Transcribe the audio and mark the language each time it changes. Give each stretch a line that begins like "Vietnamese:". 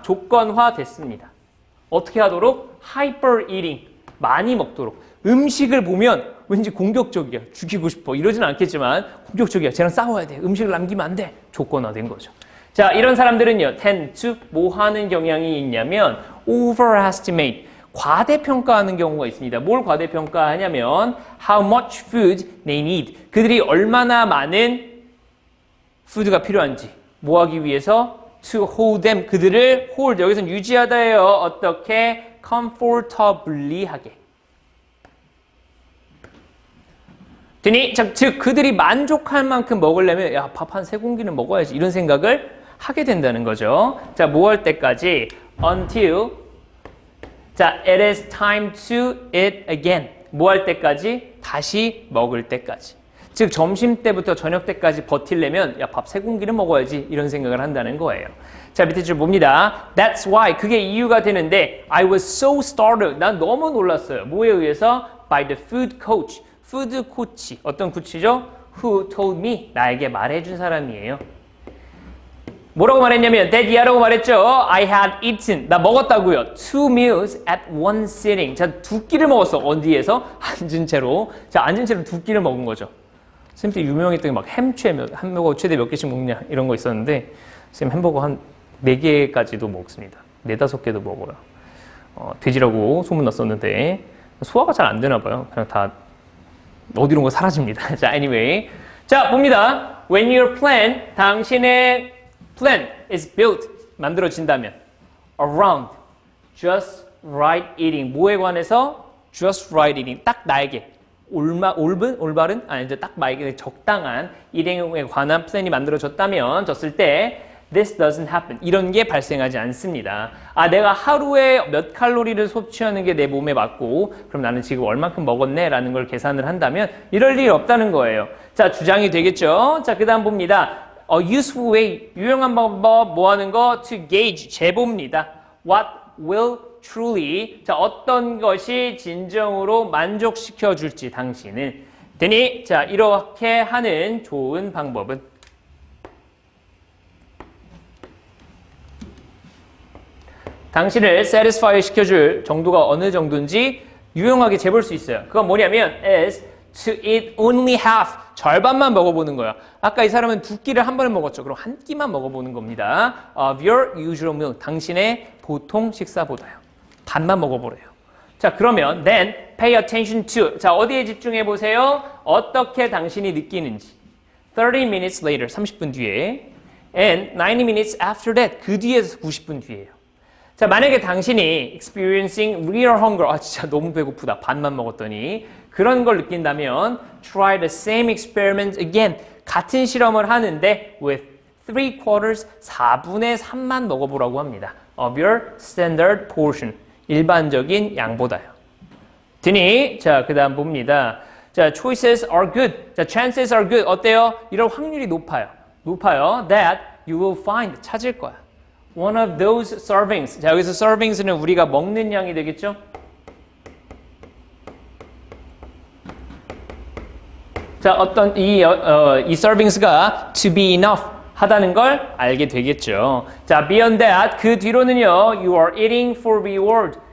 Korean: 조건화 됐습니다. 어떻게 하도록?
English: hyper eating.
Korean: 많이 먹도록. 음식을 보면 왠지 공격적이야. 죽이고 싶어. 이러진 않겠지만 공격적이야. 쟤랑 싸워야 돼. 음식을 남기면 안 돼. 조건화된 거죠. 자, 이런 사람들은요.
English: tend to
Korean: 뭐 하는 경향이 있냐면 overestimate. 과대평가하는 경우가 있습니다. 뭘 과대평가하냐면
English: how much food they need.
Korean: 그들이 얼마나 많은 푸드가 필요한지 뭐 하기 위해서
English: to hold them.
Korean: 그들을 hold. 여기서는 유지하다예요. 어떻게? comfortably 하게. 되니 즉 그들이 만족할 만큼 먹으려면 야, 밥 한 3공기는 먹어야지 이런 생각을 하게 된다는 거죠. 자, 뭐 할 때까지?
English: until 자, it is time to eat again.
Korean: 뭐 할 때까지? 다시 먹을 때까지. 즉 점심 때부터 저녁 때까지 버틸려면 야, 밥 3공기는 먹어야지 이런 생각을 한다는 거예요. 자, 밑에 줄 봅니다.
English: That's why
Korean: 그게 이유가 되는데
English: I was so startled.
Korean: 난 너무 놀랐어요. 뭐에 의해서?
English: By the food coach.
Korean: 푸드 코치. 어떤 코치죠?
English: Who told me.
Korean: 나에게 말해준 사람이에요. 뭐라고 말했냐면 that year라고 말했죠.
English: I had eaten.
Korean: 나 먹었다고요.
English: 2 meals at one sitting.
Korean: 자, 2끼를 먹었어. 어디에서? 앉은 채로. 자, 앉은 채로 2끼를 먹은 거죠. 쌤때 유명했던 게 막 햄버거 최대 몇 개씩 먹냐 이런 거 있었는데 쌤 햄버거 한 4개까지도 먹습니다. 4-5개도 먹어요. 돼지라고 소문났었는데 소화가 잘 안 되나 봐요. 그냥 다 어디론가 사라집니다. 자, anyway. 자, 봅니다.
English: When your plan,
Korean: 당신의
English: plan is built,
Korean: 만들어진다면
English: around just right eating.
Korean: 뭐에 관해서?
English: just right eating.
Korean: 딱 나에게. 올바른? 아니, 이제 딱 나에게 적당한 일행에 관한 플랜이 만들어졌다면, 졌을 때
English: This doesn't happen.
Korean: 이런 게 발생하지 않습니다. 내가 하루에 몇 칼로리를 섭취하는 게 내 몸에 맞고 그럼 나는 지금 얼만큼 먹었네 라는 걸 계산을 한다면 이럴 일이 없다는 거예요. 자, 주장이 되겠죠. 자, 그 다음 봅니다.
English: useful way.
Korean: 유용한 방법 뭐 하는 거?
English: To gauge.
Korean: 재봅니다.
English: What will truly.
Korean: 자, 어떤 것이 진정으로 만족시켜 줄지 당신을. 되니 자, 이렇게 하는 좋은 방법은 당신을 satisfy 시켜줄 정도가 어느 정도인지 유용하게 재볼 수 있어요. 그건 뭐냐면 is
English: to eat only half.
Korean: 절반만 먹어보는 거야. 아까 이 사람은 두 끼를 한 번에 먹었죠. 그럼 한 끼만 먹어보는 겁니다.
English: Of your usual meal.
Korean: 당신의 보통 식사보다요. 반만 먹어보래요. 자, 그러면
English: then pay attention to.
Korean: 자, 어디에 집중해 보세요? 어떻게 당신이 느끼는지.
English: 30 minutes later.
Korean: 30분 뒤에.
English: And 90 minutes after that.
Korean: 그 뒤에서 90분 뒤에요. 자, 만약에 당신이
English: experiencing real hunger,
Korean: 아 진짜 너무 배고프다, 반만 먹었더니 그런 걸 느낀다면
English: try the same experiment again.
Korean: 같은 실험을 하는데 with 3/4, 4분의 3만 먹어보라고 합니다.
English: of your standard portion.
Korean: 일반적인 양보다요. 드니, 자, 그 다음 봅니다. 자,
English: choices are good.
Korean: 자,
English: chances are good.
Korean: 어때요? 이럴 확률이 높아요. 높아요.
English: that you will find.
Korean: 찾을 거야.
English: one of those servings.
Korean: 자, 여기서 servings는 우리가 먹는 양이 되겠죠? 자, 어떤 이 servings가
English: to be enough
Korean: 하다는 걸 알게 되겠죠.
English: 자, beyond that,
Korean: 그 뒤로는요,
English: you are eating for reward.